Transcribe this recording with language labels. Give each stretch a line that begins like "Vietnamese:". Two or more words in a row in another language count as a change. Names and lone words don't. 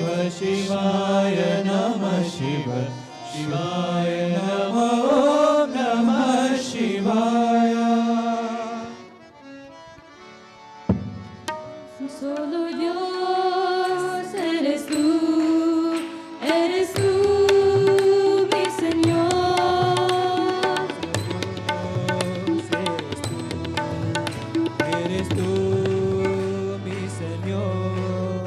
Sanskrit: शिवाय नमः शिव शिवाय नमः ओम नमः शिवाय
Spanish: Solo Dios eres tú, mi Señor. Eres tú, mi Señor.